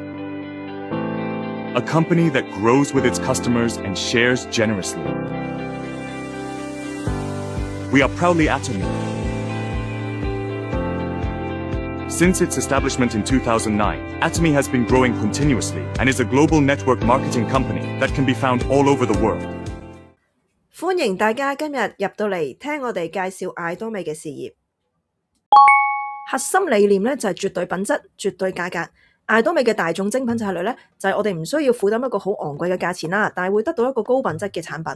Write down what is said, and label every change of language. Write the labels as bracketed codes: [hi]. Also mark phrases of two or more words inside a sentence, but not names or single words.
[en] A company that grows with its customers and shares generously. We are proudly Atomy. Since its establishment in 2009, Atomy has been growing continuously and is a global network marketing company that can be found all over the world. [yue] 歡迎大家今日入到嚟聽我哋介紹艾多美嘅事業。核心理念咧就係絕對品質、絕對價格。艾多美嘅大眾精品策略咧就係我哋唔需要負擔一個好昂貴嘅價錢啦，但係會得到一個高品質嘅產品。